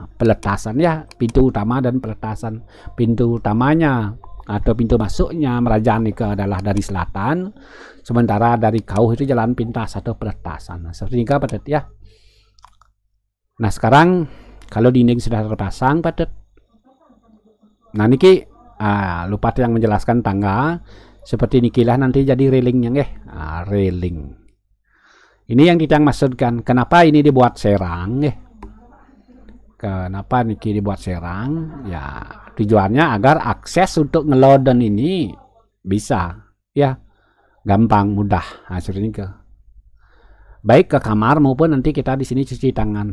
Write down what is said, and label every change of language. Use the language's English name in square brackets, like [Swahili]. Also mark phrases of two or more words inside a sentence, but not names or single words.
[Indonesian] Peletasan ya, pintu utama dan peletasan. Pintu utamanya atau pintu masuknya merajaan itu adalah dari selatan, sementara dari kauh itu jalan pintas atau peletasan. Nah, seperti ini padat ya. Nah, sekarang kalau dinding sudah terpasang padat. Nah, niki lupa yang menjelaskan tangga. Seperti nikilah nanti jadi railingnya nggih. Railing. Ini yang kita maksudkan. Kenapa ini dibuat serang nggih? Kenapa niki dibuat serang? Ya, tujuannya agar akses untuk ngeloaden ini bisa ya. Gampang, mudah. Seperti ini baik ke kamar maupun nanti kita di sini cuci tangan.